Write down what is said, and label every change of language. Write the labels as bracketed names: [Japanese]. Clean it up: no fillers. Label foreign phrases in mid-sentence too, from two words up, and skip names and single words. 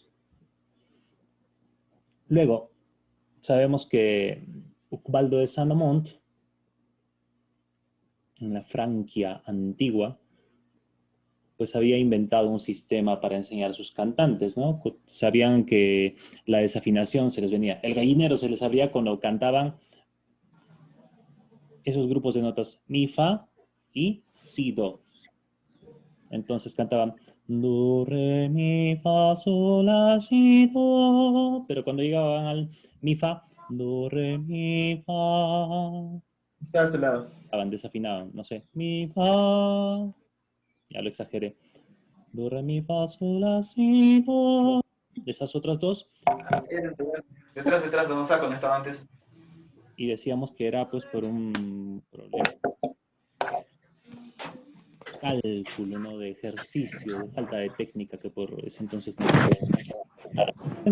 [Spanish] Luego, sabemos que Ubaldo de Saint-Amant, en la Francia antigua, pues había inventado un sistema para enseñar a sus cantantes, ¿no? Sabían que la desafinación se les venía, el gallinero se les abría cuando cantaban esos grupos de notas mi, fa y si, do. Entonces cantaban do, re, mi, fa, sol, la, si, do. Pero cuando llegaban al mi, fa, do, re, mi, fa, Está a este lado. desafinaban, no sé, mi, fa, ya lo exageré. Do, re, mi, fa, sol, la, si, do. Esas otras dos. Detrás, donde está conectado antes. Y decíamos que era pues por un problema de cálculo, ¿no? De ejercicio, de falta de técnica que por ese entonces no podían.